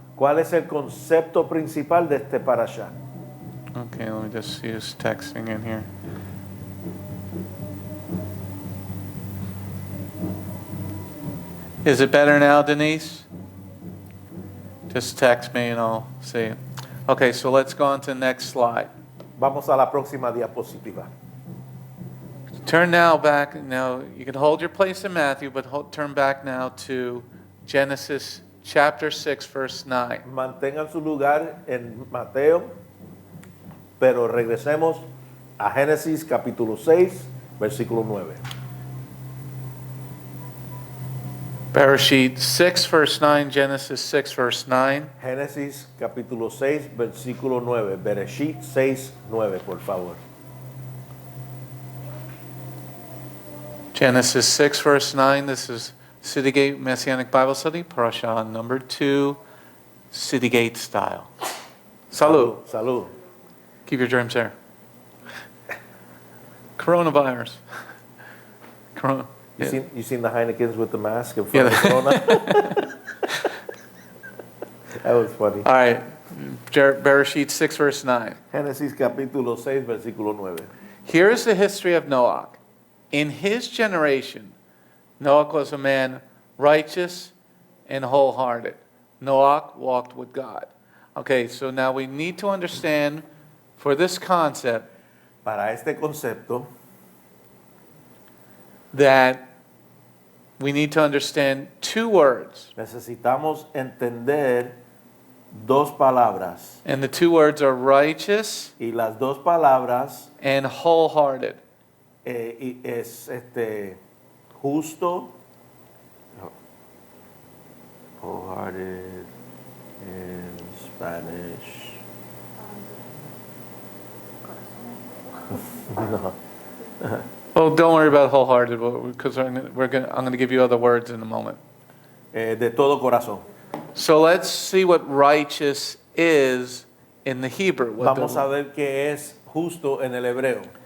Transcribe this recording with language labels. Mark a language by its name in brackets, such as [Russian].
[Spanish] ¿Cuál es el concepto principal de este parashá? [English] Okay, let me just use texting in here. Is it better now, Denise? Just text me and I'll see. Okay, so let's go on to the next slide. [Spanish] Vamos a la próxima diapositiva. [English] Turn now back. Now, you can hold your place in Matthew, but turn back now to Genesis chapter 6, verse 9. [Spanish] Mantengan su lugar en Mateo, pero regresemos a Génesis capítulo 6, versículo 9. [English] Parasha 6, verse 9, Genesis 6, verse 9. [Spanish] Génesis capítulo 6, versículo 9. Bereshit 6, 9, por favor. [English] Genesis 6, verse 9. This is City Gate Messianic Bible Study, Parasha number 2, City Gate style. [Spanish] Salud. Salud. [English] Keep your germs there. Coronavirus. Corona. You seen the Heinekens with the mask in front Yeah. of the Corona? That was funny. All right. Bereshit 6, verse 9. [Spanish] Génesis capítulo 6, versículo 9. [English] Here is the history of Noach. In his generation, Noach was a man righteous and wholehearted. Noach walked with God. Okay, so now we need to understand for this concept [Spanish] Para este concepto, [English] that we need to understand 2 words. [Spanish] necesitamos entender 2 palabras. [English] And the 2 words are righteous [Spanish] Y las 2 palabras [English] and wholehearted. [Spanish] Es justo, [English] wholehearted in Spanish. [Spanish] No. [English] Oh, don't worry about wholehearted because I'm going to give you other words in a moment. [Spanish] De todo corazón. [English] So let's see what righteous is in the Hebrew. [Spanish] Vamos a ver qué es justo en el hebreo.